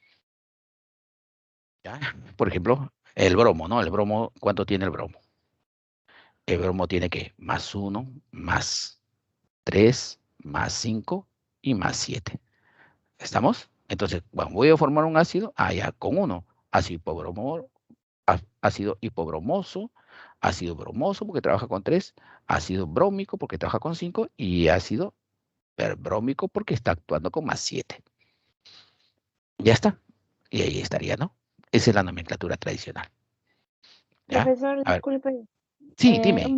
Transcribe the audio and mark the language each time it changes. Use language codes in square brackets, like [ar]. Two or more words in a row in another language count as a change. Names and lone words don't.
[es] ¿Ya? Por ejemplo, el bromo, ¿no? El bromo, ¿cuánto tiene el bromo? El bromo tiene que más uno, más 3, más 5 y más 7. ¿Estamos? Entonces, bueno, voy a formar un ácido, ya con uno. Ácido hipobromo, ácido hipobromoso, ácido bromoso porque trabaja con 3, ácido brómico porque trabaja con 5 y ácido perbrómico porque está actuando con más 7. Ya está. Y ahí estaría, ¿no? Esa es la nomenclatura tradicional. ¿Ya? Profesor, A ver, disculpe, sí, dime.